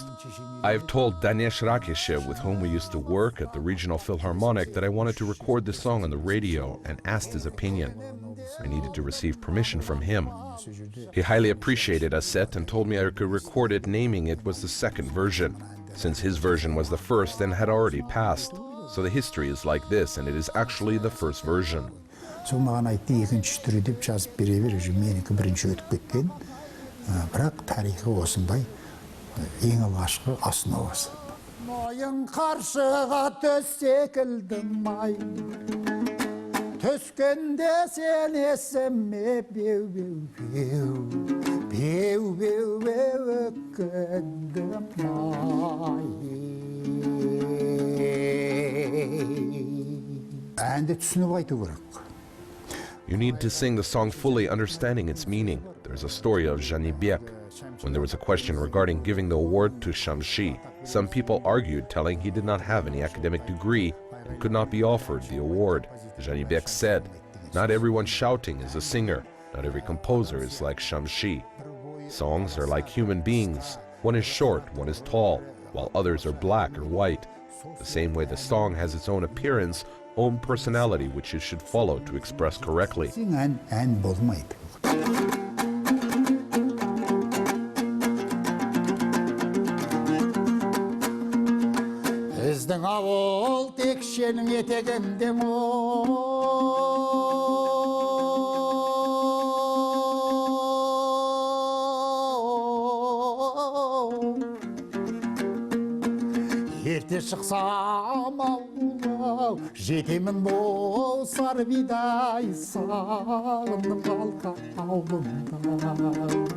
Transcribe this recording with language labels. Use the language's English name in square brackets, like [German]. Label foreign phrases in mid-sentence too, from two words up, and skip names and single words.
[English] I have told Danesh Rakeshev, with whom we used to work at the Regional Philharmonic, that I wanted to record the song on the radio and asked his opinion. I needed to receive permission from him. He highly appreciated a set and told me I could record it, naming it was the second version, since his version was the first and had already passed. So the history is like this, and it is actually the first version. [Kazakh] Сол маған айтты, екінші түрі деп жазып бере бер, менікі бірінші өтіп кеткен. Бірақ тарихы осындай, ең алғашқы основасы. Мойын қаршыға төс секілдім ай, Түскенде сен есіме беу өкіндім әнді түсініп айту керек. [English] You need to sing the song fully understanding its meaning. There's a story of Jibek. When there was a question regarding giving the award to Shamshi, some people argued, telling he did not have any academic degree and could not be offered the award. Jibek said, "Not everyone shouting is a singer. Not every composer is like Shamshi. Songs are like human beings. One is short, one is tall, while others are black or white. The same way the song has its own appearance, own personality which it should follow to express correctly." [Kazakh] ән болмайды. Біздің ауыл текшенің етегінде ерте шықсам ауылға жетемін бол сары бидай сағындым қалқа ауылымда.